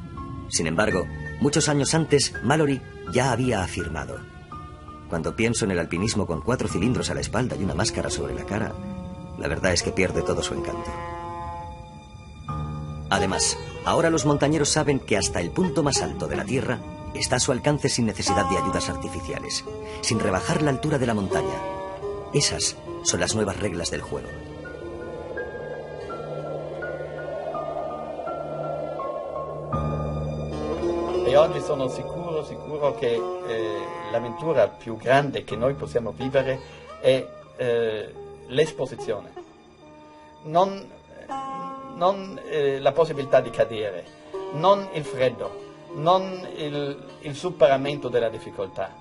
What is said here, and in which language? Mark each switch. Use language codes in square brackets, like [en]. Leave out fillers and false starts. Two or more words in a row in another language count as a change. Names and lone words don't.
[es] Sin embargo, muchos años antes, Mallory ya había afirmado: Cuando pienso en el alpinismo con 4 cilindros a la espalda y una máscara sobre la cara, la verdad es que pierde todo su encanto. Además, ahora los montañeros saben que hasta el punto más alto de la Tierra está a su alcance sin necesidad de ayudas artificiales, sin rebajar la altura de la montaña. Esas son las nuevas reglas del juego. [it] E oggi sono sicuro che l'avventura più grande che noi possiamo vivere è l'esposizione. Non la possibilità di cadere, non il freddo, non il superamento della difficoltà.